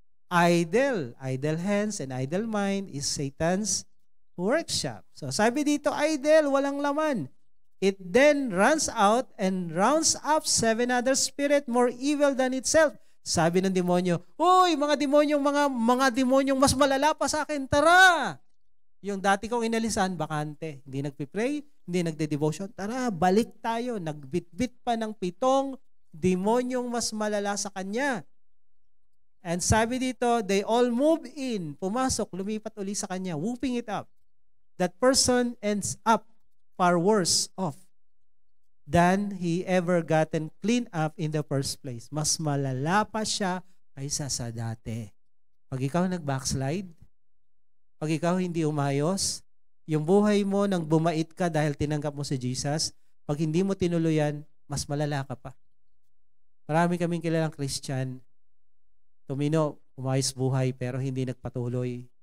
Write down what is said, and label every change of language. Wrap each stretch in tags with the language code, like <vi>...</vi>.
<en>Idle hands and idle mind is Satan's workshop.</en> <tl>So sabi dito,</tl> <en>idle,</en> <tl>walang laman.</tl> <en>It then runs out and rounds up 7 other spirit more evil than itself.</en> <tl>Sabi ng demonyo, uy, mga demonyong mas malala pa sa akin, tara! Yung dati kong inalisan, bakante. Hindi nagpipray, hindi nagde-devotion. Tara, balik tayo. Nagbitbit pa ng 7 demonyong mas malala sa kanya.</tl> <en>And</en> <tl>sabi dito,</tl> <en>they all move in.</en> <tl>Pumasok, lumipat uli sa kanya,</tl> <en>whooping it up. That person ends up far worse off than he ever gotten clean up in the first place.</en> <tl>Mas malala pa siya kaysa sa dati. Pag ikaw nag-backslide, pag ikaw hindi umayos, yung buhay mo nang bumait ka dahil tinanggap mo si Jesus, pag hindi mo tinuluyan, mas malala ka pa. Marami kaming kilalang Christian, tumino, umayos buhay, pero hindi nagpatuloy.</tl>